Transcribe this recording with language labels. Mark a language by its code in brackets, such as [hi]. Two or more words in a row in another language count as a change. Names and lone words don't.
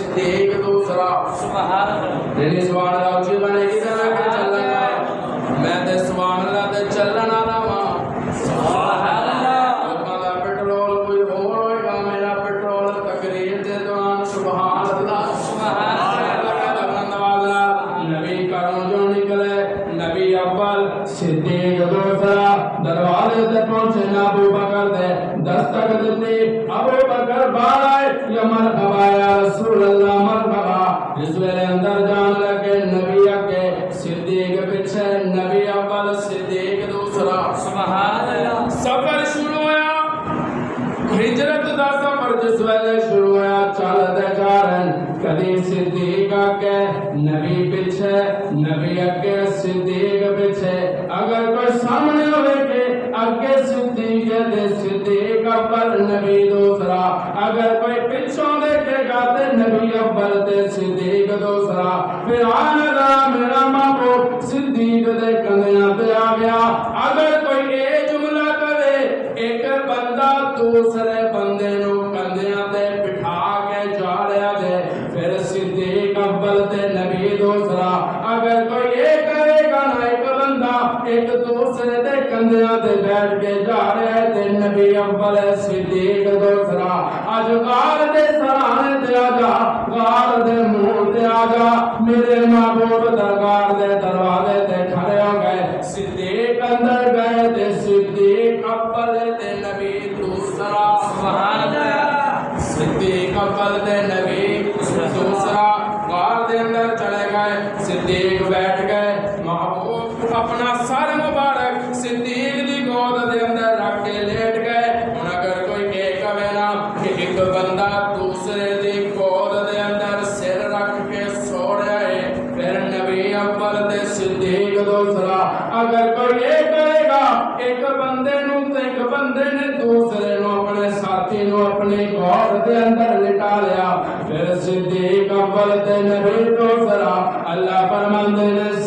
[pa] صدیق دوسرا [ar] سبحان اللہ [pa] نہیں [ar] سبحان اللہ [pa] اچھی بنے گی تے میں کہ چلنا میں تے [ar] سبحان اللہ [pa] تے چلن والا وا [ar] سبحان اللہ [pa] لوکاں دا پیٹرول کوئی ہور ہوئے گا میرا پیٹرول تقریر دے دوران [ar] سبحان اللہ سبحان [pa] نبی کروں جو نکلے نبی اول صدیق دوسرا دروازے تے پہنچے نہ ابو بکر دے دستک دیتی ابو بکر باہر آئے [ar] یا مرحبا یا رسول اللہ مرحبا [pa] جس ویلے اندر جان لگے نبی اگے صدیق پیچھے نبی اول صدیق دوسرا [ar] سبحان اللہ [pa] سفر شروع ہوا ہجرت دا سفر جس ویلے شروع ہوا چلتے جا رہے کدی صدیق اگے نبی پیچھے نبی اگے صدیق پیچھے اگر کوئی سامنے ہوئے کہ اگے صدیق دے صدیق اول نبی دوسرا اگر کوئی پیچھوں دیکھے گا تے نبی اول تے صدیق دوسرا پھر آنا میرا محبوب صدیق دے کندیاں تے آ گیا اگر کوئی اے جملہ کرے ایک بندہ دوسرے بندے نو کندیاں تے بٹھا کے جا رہا دے پھر صدیق اول تے نبی دوسرا اگر کوئی یہ کرے گا نا ایک بندہ ایک دوسرے دے کندیاں تے بیٹھ کے جا رہا ہے تے نبی اول صدیق دوسرا اج غار دے سرانے تے آ جا غار دے منہ تے آ جا میرے محبوب دربار دے دروازے تے کھڑے ہو گئے صدیق اندر گئے تے صدیق اول تے نبی دوسرا [ar] سبحان اللہ [pa] صدیق اول تے نبی دوسرا غار دے اندر چلے گئے صدیق بیٹھ گئے محبوب اپنا سر مبارک صدیق دی گود دے اندر رکھ کے لیٹ گئے ہن اگر کوئی ایک ہوے نا کہ ایک بندہ دوسرے دی گود دے اندر سر رکھ کے سو رہا ہے پھر نبی اول تے صدیق دوسرا اگر کوئی یہ کرے گا ایک بندے نو تے ایک بندے نے دوسرے نو اپنے ساتھی نو اپنی گود دے اندر لٹا لیا پھر صدیق اول تے نبی دوسرا اللہ فرماندے نے